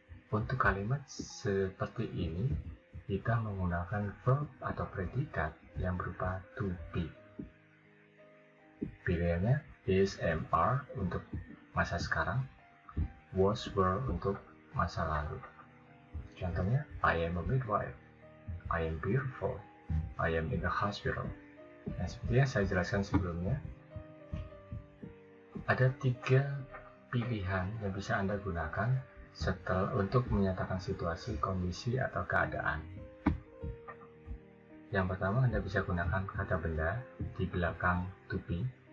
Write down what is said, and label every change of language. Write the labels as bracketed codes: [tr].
[id] Untuk kalimat seperti ini, kita menggunakan verb atau predikat yang berupa to be. Pilihannya is, am, are untuk masa sekarang, was, were untuk masa lalu. Contohnya, [en] I am a midwife, I am beautiful, I am in the hospital. [id] Nah, seperti yang saya jelaskan sebelumnya, ada 3 pilihan yang bisa Anda gunakan untuk menyatakan situasi, kondisi, atau keadaan. Yang pertama, Anda bisa gunakan kata benda di belakang to be,